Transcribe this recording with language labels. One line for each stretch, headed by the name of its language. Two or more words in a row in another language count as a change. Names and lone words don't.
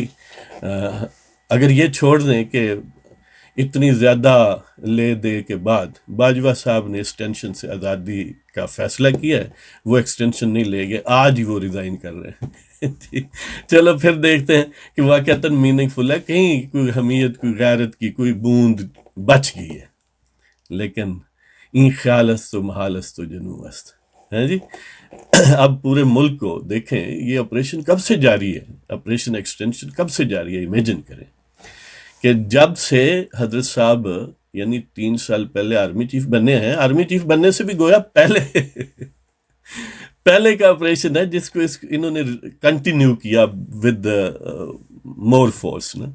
Urdu: اگر یہ چھوڑ دیں کہ اتنی زیادہ لے دے کے بعد باجوہ صاحب نے اس ٹینشن سے آزادی کا فیصلہ کیا ہے، وہ ایکسٹینشن نہیں لے گئے، آج ہی وہ ریزائن کر رہے ہیں. جی چلو پھر دیکھتے ہیں کہ واقعتاً میننگ فل ہے، کہیں کوئی حمیت، کوئی غیرت کی کوئی بوند بچ گئی ہے.
Persian: لیکن این خیال است و محال است و جنو است
Urdu: ہے جی. اب پورے ملک کو دیکھیں، یہ آپریشن کب سے جاری ہے،
English: operation extension
Urdu: کب سے جاری ہے، امیجن کریں کہ جب سے حضرت صاحب یعنی 3 سال پہلے
English: army chief
Urdu: بنے ہیں.
English: army chief
Urdu: بننے سے بھی گویا پہلے کا آپریشن ہے جس کو انہوں نے کنٹینیو کیا
English: with more force
Urdu: نا.